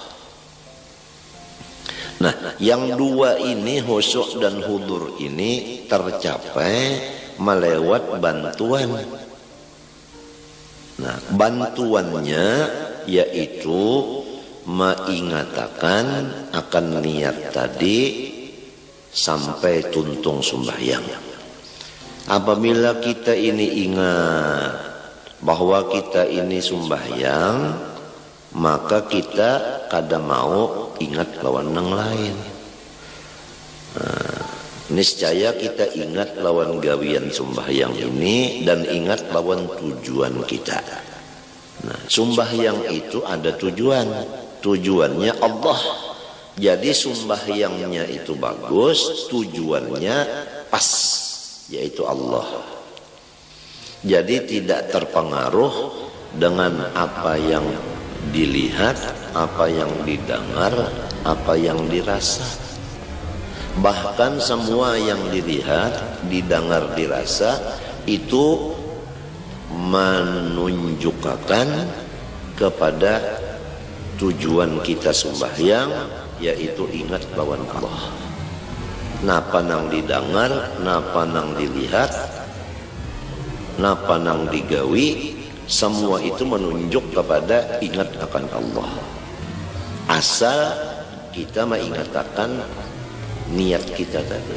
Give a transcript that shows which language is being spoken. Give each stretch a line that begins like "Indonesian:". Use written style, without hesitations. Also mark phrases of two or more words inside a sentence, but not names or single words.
Indonesian: Nah, yang dua ini, khusyuk dan hudur ini, tercapai melewat bantuan. Nah, bantuannya yaitu mengatakan akan niat tadi sampai tuntung sembahyang. Apabila kita ini ingat bahwa kita ini sembahyang, maka kita kada mau ingat lawan yang lain. Niscaya kita ingat lawan gawian sembahyang ini dan ingat lawan tujuan kita. Nah, sembahyang itu ada tujuan. Tujuannya Allah. Jadi sembahyangnya itu bagus, tujuannya pas, yaitu Allah. Jadi tidak terpengaruh dengan apa yang dilihat, apa yang didengar, apa yang dirasa. Bahkan semua yang dilihat, didengar, dirasa itu menunjukkan kepada tujuan kita sembahyang, yaitu ingat lawan Allah.
Banjar: Napa nang didengar, napa nang dilihat, napa nang digawi, semua itu menunjuk kepada ingat akan Allah.
Indonesian: Asal kita mengatakan niat kita tadi.